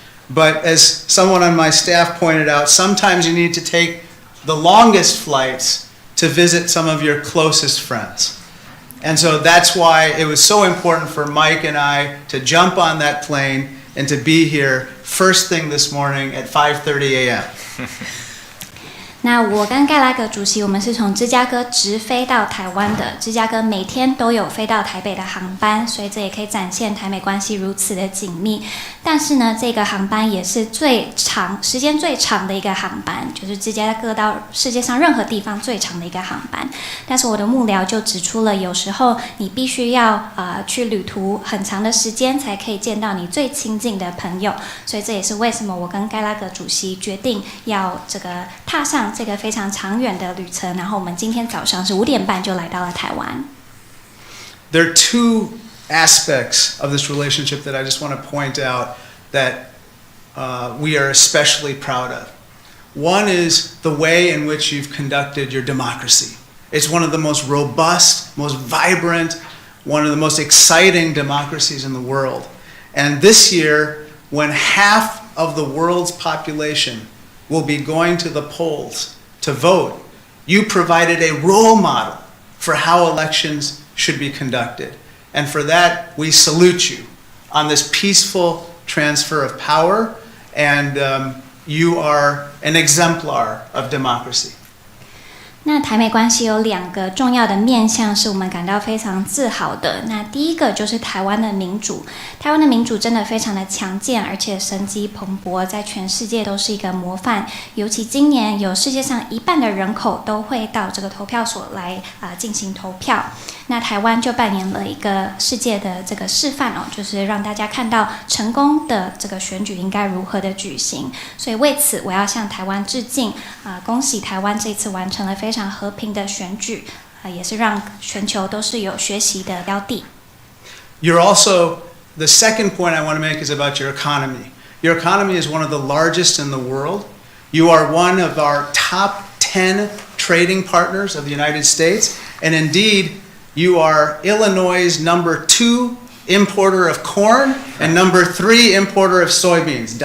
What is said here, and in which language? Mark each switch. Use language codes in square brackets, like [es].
[en] But as someone on my staff pointed out, sometimes you need to take the longest flights to visit some of your closest friends. And so that's why it was so important for Mike and I to jump on that plane and to be here first thing this morning at 5:30 a.m. [zh] 那我跟盖拉格主席，我们是从芝加哥直飞到台湾的。芝加哥每天都有飞到台北的航班，所以这也可以展现台美关系如此的紧密。但是呢，这个航班也是时间最长的一个航班，就是芝加哥到世界上任何地方最长的一个航班。但是我的幕僚就指出了，有时候你必须要去旅途很长的时间，才可以见到你最亲近的朋友。所以这也是为什么我跟盖拉格主席决定要这个踏上这个非常长远的旅程，然后我们今天早上是5点半就来到了台湾。 [en] There are two aspects of this relationship that I just want to point out. that we are especially proud of. One is the way in which you've conducted your democracy. It's one of the most robust, most vibrant, one of the most exciting democracies in the world. And this year, when half of the world's population will be going to the polls to vote, you provided a role model for how elections should be conducted. And for that, we salute you on this peaceful transfer of power, and you are an exemplar of democracy. [zh] 那台美关系有2个重要的面向是我们感到非常自豪的。那第一个就是台湾的民主，台湾的民主真的非常的强健，而且生机蓬勃，在全世界都是一个模范。尤其今年有世界上1半的人口都会到这个投票所来进行投票。那台湾就扮演了一个世界的这个示范哦，就是让大家看到成功的这个选举应该如何的举行。所以为此，我要向台湾致敬恭喜台湾这次完成了非常和平的选举，也是让全球都是有学习的标的。 [en] You're also, the second point I want to make is about your economy. Your economy is one of the largest in the world. You are one of our top 10 trading partners of the United States, and indeed, you are Illinois' number 2 importer of corn and number 3 importer of soybeans.